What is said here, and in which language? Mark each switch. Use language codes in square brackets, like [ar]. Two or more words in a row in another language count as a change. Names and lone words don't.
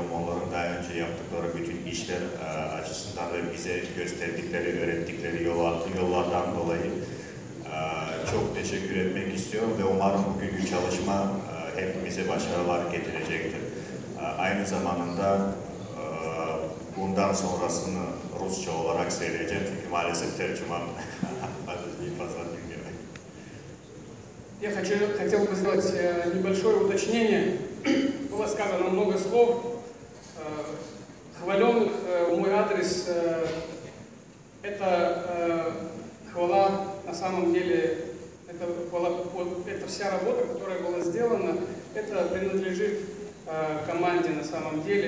[tr] Onların daha önce yaptıkları bütün işler açısından ve bize gösterdikleri, öğrettikleri yollardan dolayı çok teşekkür etmek istiyorum ve umarım bugünkü çalışma hepimize başarılar getirecektir. Aynı zamanda bundan sonrasını Rusça olarak söyleyeceğim çünkü maalesef tercüman fazla bilmiyorum. [ru] Я хотел бы сделать небольшое уточнение. Было сказано много слов. Хвален мой адрес. Это хвала на самом деле, это вся работа, которая была сделана, это принадлежит команде на самом деле.